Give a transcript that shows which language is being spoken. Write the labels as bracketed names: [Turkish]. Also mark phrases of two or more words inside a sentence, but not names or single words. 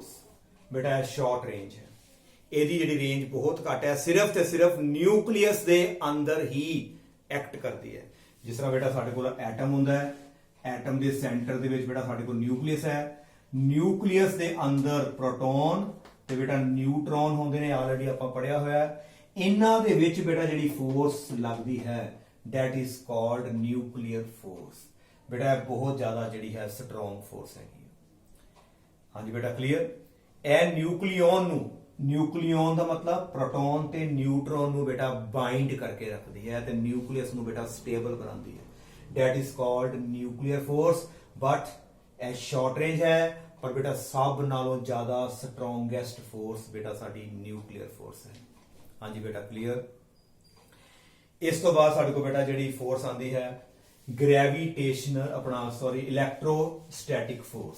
[Punjabi] ਬੇਟਾ ਇਹ [English] short range [Punjabi] ਹੈ, ਇਹਦੀ ਜਿਹੜੀ ਰੇਂਜ ਬਹੁਤ ਘੱਟ ਹੈ, ਸਿਰਫ ਤੇ ਸਿਰਫ ਨਿਊਕਲੀਅਸ ਦੇ ਅੰਦਰ ਹੀ ਐਕਟ ਕਰਦੀ ਹੈ। ਜਿਸ ਤਰ੍ਹਾਂ ਬੇਟਾ ਸਾਡੇ ਕੋਲ ਐਟਮ ਹੁੰਦਾ ਹੈ, ਐਟਮ ਦੇ ਸੈਂਟਰ ਦੇ ਵਿੱਚ ਬੇਟਾ ਸਾਡੇ ਕੋਲ ਨਿਊਕਲੀਅਸ ਹੈ, ਨਿਊਕਲੀਅਸ ਦੇ ਅੰਦਰ ਪ੍ਰੋਟੋਨ ਤੇ ਬੇਟਾ ਨਿਊਟਰੋਨ ਹੁੰਦੇ ਨੇ, ਆਲਰੇਡੀ ਆਪਾਂ ਪੜਿਆ ਹੋਇਆ ਹੈ। ਇਹਨਾਂ ਦੇ ਵਿੱਚ ਬੇਟਾ ਜਿਹੜੀ ਫੋਰਸ ਲੱਗਦੀ ਹੈ [English] that is called nuclear force। [Punjabi] ਬੇਟਾ ਬਹੁਤ ਜ਼ਿਆਦਾ ਜਿਹੜੀ ਹੈ [English] strong force [Punjabi] ਹੈਗੀ। ਹਾਂਜੀ ਬੇਟਾ ਕਲੀਅਰ। ਇਹ ਨਿਊਕਲੀਓਨ ਦਾ ਮਤਲਬ ਪ੍ਰੋਟੋਨ ਤੇ ਨਿਊਟਰੋਨ ਨੂੰ ਬੇਟਾ ਬਾਈਂਡ ਕਰਕੇ ਰੱਖਦੀ ਹੈ ਤੇ ਨਿਊਕਲੀਅਸ ਨੂੰ ਬੇਟਾ ਸਟੇਬਲ ਬਣਾਉਂਦੀ ਹੈ। [English] that is called nuclear force। [Punjabi] ਬਟ ਇਹ [English] short range [Punjabi] ਹੈ, ਪਰ ਬੇਟਾ ਸਭ ਨਾਲੋਂ ਜ਼ਿਆਦਾ [English] strongest force [Punjabi] ਬੇਟਾ ਸਾਡੀ [English] nuclear force [Punjabi] ਹੈ। ਹਾਂਜੀ ਬੇਟਾ ਕਲੀਅਰ। ਇਸ ਤੋਂ ਬਾਅਦ ਸਾਡੇ ਕੋਲ ਬੇਟਾ ਜਿਹੜੀ ਫੋਰਸ ਆਂਦੀ ਹੈ [English] electrostatic force.